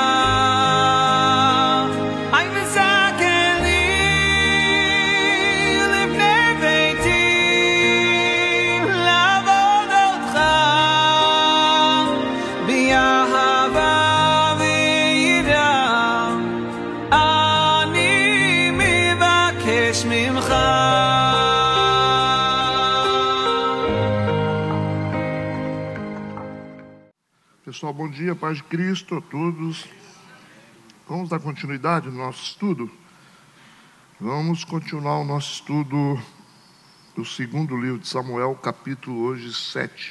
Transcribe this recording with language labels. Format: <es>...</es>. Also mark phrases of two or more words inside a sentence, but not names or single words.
<he>היי וזכני לבני ביתי לעבוד אותך באהבה ויראה, אני מבקש ממך.</he> <pt>Pessoal, bom dia, paz de Cristo a todos. Vamos dar continuidade no nosso estudo? Vamos continuar o nosso estudo do segundo livro de Samuel, capítulo hoje 7.</pt>